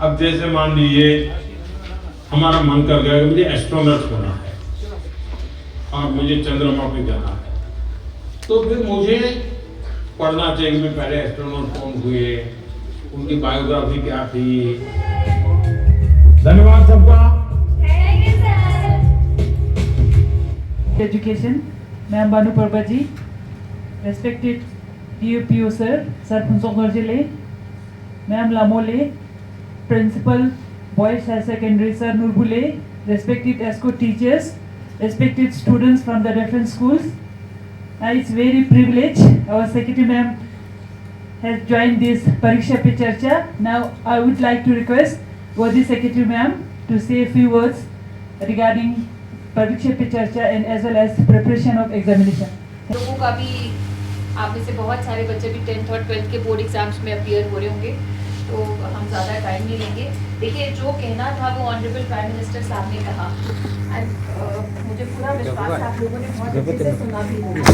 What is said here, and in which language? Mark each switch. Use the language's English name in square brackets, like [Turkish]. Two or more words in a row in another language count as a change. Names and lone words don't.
[Hindi] अब जैसे मान लीजिए हमारा मन कर गया कि मुझे एस्ट्रोनॉट होना है और मुझे चंद्रमा पे जाना है, तो फिर मुझे पढ़ना चाहिए कि पहले एस्ट्रोनॉट कौन हुए, उनकी बायोग्राफी क्या थी। धन्यवाद सबका। [English] Education, Ma'am Banu Parba ji, respected DPO sir, Sir Phuntsok Norjile, Ma'am Lamole, Principal Boys Higher Secondary Sir Nurbule, respected ESCO teachers, respected students from the different schools. It's very privilege our Secretary Ma'am has joined this Pariksha Pe Charcha. Now I would like to request Worthy Secretary Ma'am to say a few words regarding परीक्षा पे चर्चा and as well as preparation of examination. [Hindi] लोगों का भी, आप में से बहुत सारे बच्चे भी 10th और 12th के [English] board exams [Hindi] में अपीयर हो रहे होंगे, तो हम ज़्यादा टाइम नहीं लेंगे। देखिए, जो कहना था वो [English] honorable prime minister [Hindi] साहब ने कहा, एंड मुझे पूरा विश्वास है आप लोगों ने बहुत अच्छे से सुना भी होगा।